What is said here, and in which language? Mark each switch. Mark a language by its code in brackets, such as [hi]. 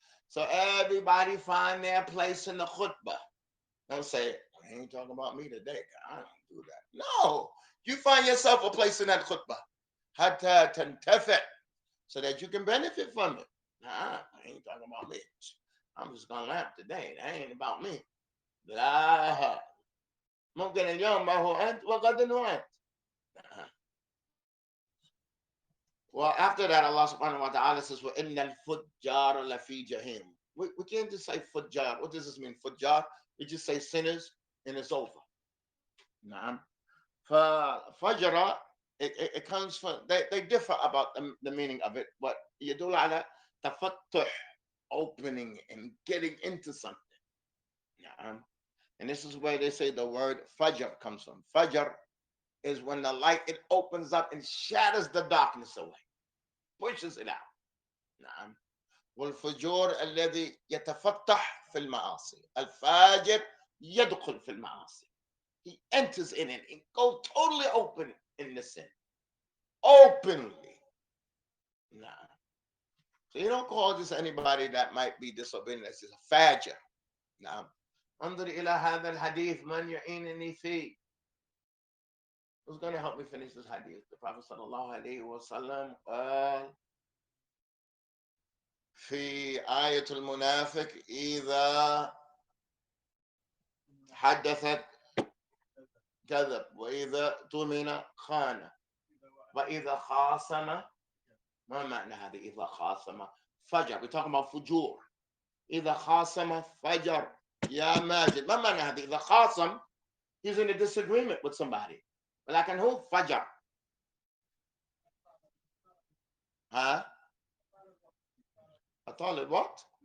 [en] So everybody find their place in the khutbah. Don't say, I ain't talking about me today. I don't do that. No, you find yourself a place in that khutbah. [ar] Hatta tantafi, [en] so that you can benefit from it. I ain't talking about me. I'm just gonna laugh today. That ain't about me. [ar] لا ممكن اليوم ما هو أنت وغدا وأنت. [en] Well, after that, Allah subhanahu wa ta'ala says, [ar] وَإِنَّ الْفُجَّارَ لَفِي جَهِيمٍ. [en] We can't just say fujjar. What does this mean, fujjar? We just say sinners and it's over. Naam. Fajra, it comes from, they differ about the meaning of it, but [ar] يدل على تفتح, [en] opening and getting into something. Naam. And this is where they say the word fajr comes from. Fajr is when the light, it opens up and shatters the darkness away, pushes it out. [ar] نعم. والفجور الذي يتفتح في المعاصي. الفاجر يدخل في المعاصي. [en] He enters in it and goes totally open in the sin. Openly. Nah. So you don't call just anybody that might be disobedient as a fajr. Nah. [ar] انظر إلى هذا الحديث من يعينني فيه. [en] Who's going to help me finish this hadith? [ar] The Prophet sallallahu alayhi wa sallam قال في آية المنافق إذا حدثت كذب وإذا اؤتمن خان وإذا خاصم. ما معنى هذا إذا خاصم؟ فجر. [en] We're talking about فجور. [ar] إذا خاصم فجر. يا ماجد. ما معنى هذا؟ إذا خاصم, [en] he's in a disagreement with somebody. [ar] ولكن هو فجر. ها؟ أطالب [en] what?